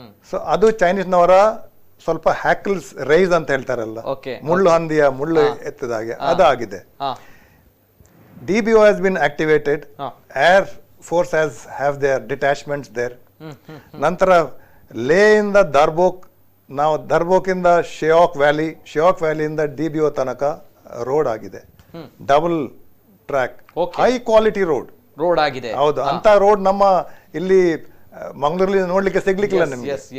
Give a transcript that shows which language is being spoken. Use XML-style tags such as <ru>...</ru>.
<kn>So ಅದು ಚೈನೀಸ್ನವರ ಸ್ವಲ್ಪ ಹ್ಯಾಕಲ್ಸ್ rice ಅಂತ ಹೇಳ್ತಾರಲ್ಲ, ಮುಳ್ಳು ಹಂದಿಯ ಮುಳ್ಳು ಎತ್ತದಾಗೆ ಅದಾಗಿದೆ.</kn> <en>DBO has been activated. Air Force have their detachments there.</en> <kn>ನಂತರ ಲೇ ಇಂದ ನಾವು ದರ್ಬೋಕಿಂದ ಶಯೋಕ್ ವ್ಯಾಲಿಯಿಂದ DBO ತನಕ ರೋಡ್ ಆಗಿದೆ. Double track, high quality road ಆಗಿದೆ. ಹೌದು, ಅಂತ ರೋಡ್ ನಮ್ಮ ಇಲ್ಲಿ ಮಂಗಳೂರಲ್ಲಿ ನೋಡ್ಲಿಕ್ಕೆ ಸಿಗ್ಲಿಕ್ಕಿಲ್ಲ ನಿಮ್ಗೆ.</kn>